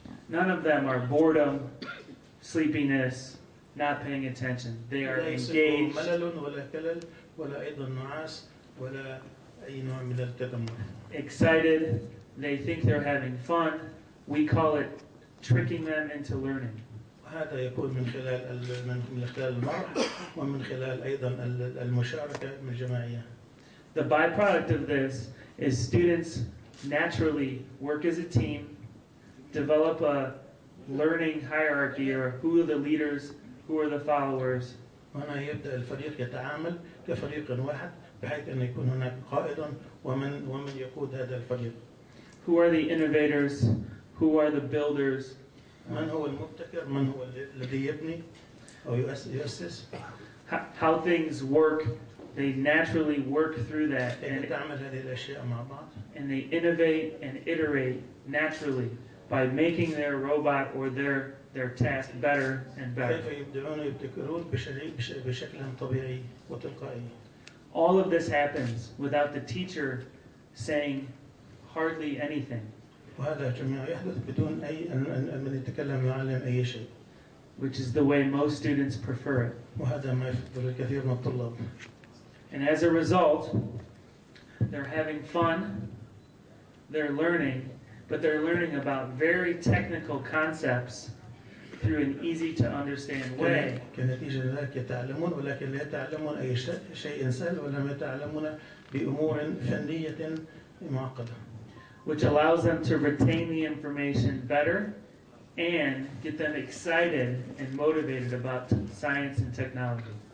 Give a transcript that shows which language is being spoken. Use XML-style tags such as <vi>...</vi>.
<en>None of them are boredom, sleepiness, not paying attention. They are engaged.</en> <ar>ملل ولا كلل ولا أيضا نعاس ولا أي نوع من التذمر.</ar> <en>Excited. They think they're having fun. We call it tricking them into learning.</en> <ar>هذا يكون من خلال المرح ومن خلال أيضا المشاركة من الجماعية.</ar> <en>The byproduct of this is students naturally work as a team, develop a learning hierarchy, or who are the leaders, who are the followers.</en> <ar>هنا يبدأ الفريق يتعامل كفريق واحد، بحيث أن يكون هناك قائد ومن يقود هذا الفريق.</ar> <en>Who are the innovators? Who are the builders?</en> <ar>من هو المبتكر؟ من هو الذي يبني أو يؤسس؟</ar> <en>How things work. They naturally work through that,</en> <ar>تعمل هذه الأشياء مع بعض.</ar> <en>and they innovate and iterate naturally by making their robot or their task better and better.</en> <ar>كيف يبدعون ويبتكرون بشكل طبيعي وتلقائي.</ar> <en>All of this happens without the teacher saying hardly anything.</en> <ar>وهذا جميع يحدث بدون أي من يتكلم يعلم أي شيء.</ar> <en>Which is the way most students prefer it.</en> <ar>وهذا ما يفضل الكثير من الطلاب.</ar> <en>And as a result, they're having fun, they're learning, but they're learning about very technical concepts through an easy to understand way.</en> <ar>كنتيجة ذلك يتعلمون، ولكن لا يتعلمون أي شيء سهل، ولم يتعلمون بأمور فنية معقدة.</ar> <en>Which allows them to retain the information better and get them excited and motivated about science and technology.</en>